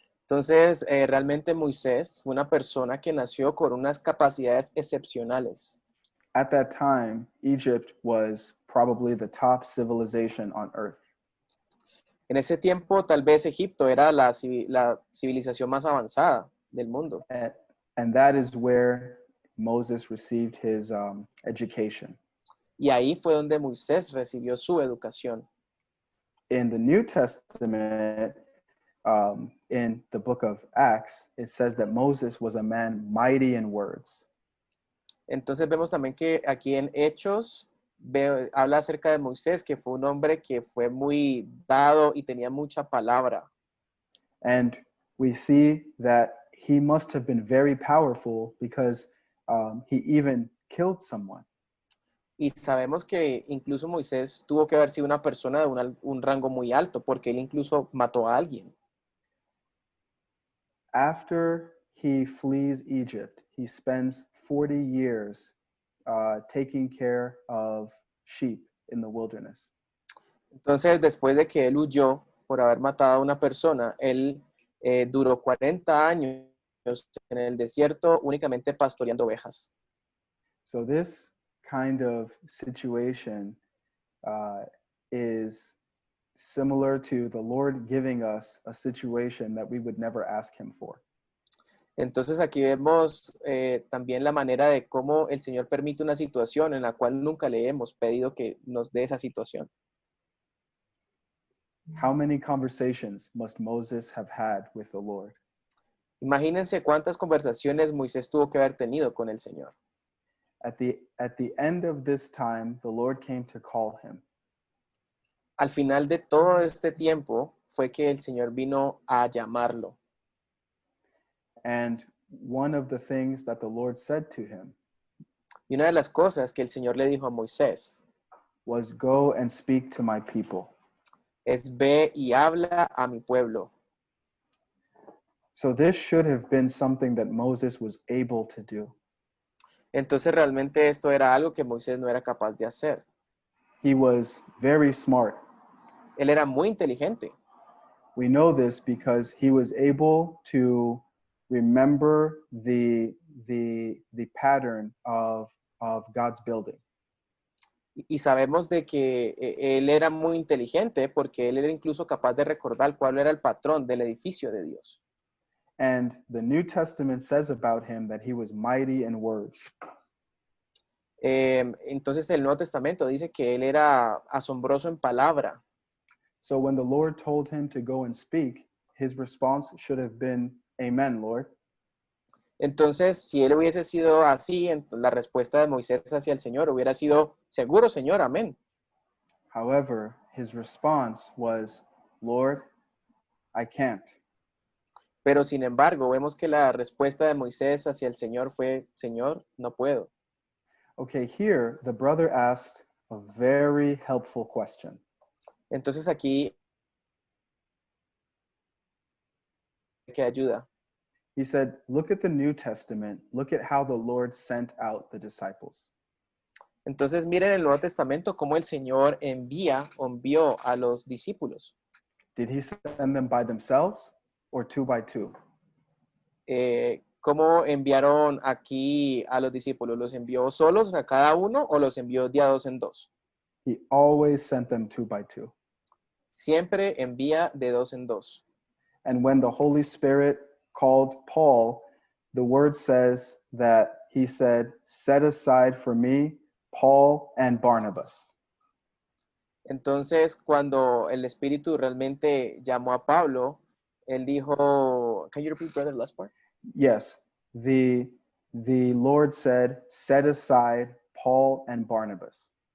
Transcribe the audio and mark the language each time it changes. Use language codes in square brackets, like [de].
[es] Entonces, realmente Moisés fue una persona que nació con unas capacidades excepcionales. [en] At that time, Egypt was probably the top civilization on earth. [es] En ese tiempo, tal vez Egipto era la civilización más avanzada del mundo. [en] And that is where Moses received his education. [es] Y ahí fue donde Moisés recibió su educación. [en] In the New Testament, in the book of Acts, it says that Moses was a man mighty in words. [es] Entonces vemos también que aquí en Hechos habla acerca de Moisés, que fue un hombre que fue muy dado y tenía mucha palabra. [en] And we see that he must have been very powerful because he even killed someone. [es] Y sabemos que incluso Moisés tuvo que haber sido una persona de un rango muy alto, porque él incluso mató a alguien. [en] After he flees Egypt, he spends 40 years taking care of sheep in the wilderness. [es] Entonces, después de que él huyó por haber matado a una persona, él duró 40 años en el desierto únicamente pastoreando ovejas. [en] So this kind of situation is similar to the Lord giving us a situation that we would never ask him for. [es] Entonces aquí vemos también la manera de cómo el Señor permite una situación en la cual nunca le hemos pedido que nos dé esa situación. [en] How many conversations must Moses have had with the Lord? [es] Imagínense cuántas conversaciones Moisés tuvo que haber tenido con el Señor. [en] At the end of this time, the Lord came to call him. [es] Al final de todo este tiempo fue que el Señor vino a llamarlo. [en] And one of the things that the Lord said to him [es] Y una de las cosas que el Señor le dijo a Moisés [en] was, "Go and speak to my people." [es] es: ve y habla a mi pueblo. [en] So this should have been something that Moses was able to do. [es] Entonces realmente esto era algo que Moisés no era capaz de hacer. [en] He was very smart. [es] Él era muy inteligente. [en] We know this because he was able to remember the pattern of God's building. [es] Y sabemos de que él era muy inteligente porque él era incluso capaz de recordar cuál era el patrón del edificio de Dios. [en] And the New Testament says about him that he was mighty in words. [es] Entonces el Nuevo Testamento dice que él era asombroso en palabra. [en] So when the Lord told him to go and speak, his response should have been, "Amen, Lord." [es] Entonces, si él hubiese sido así, la respuesta de Moisés hacia el Señor hubiera sido: seguro, Señor, amén. [en] However, his response was, "Lord, I can't." [es] Pero sin embargo, vemos que la respuesta de Moisés hacia el Señor fue: Señor, no puedo. [en] Okay, here the brother asked a very helpful question. [es] Entonces aquí, ¿qué ayuda? [en] He said, "Look at the New Testament. Look at how the Lord sent out the disciples." [es] Entonces miren el Nuevo Testamento cómo el Señor envió a los discípulos. [en] Did he send them by themselves or two by two? [es] ¿Cómo enviaron aquí a los discípulos? ¿Los envió solos a cada uno o los envió de a dos en dos? [en] He always sent them two by two. [es] Siempre envía de dos en dos. [en] And when the Holy Spirit called Paul, the word says that he said, "Set aside for me Paul and Barnabas." [es] Entonces, cuando el Espíritu realmente llamó a Pablo, él dijo, [en] can you repeat, brother, the last part? Yes, the Lord said, "Set aside Paul and Barnabas."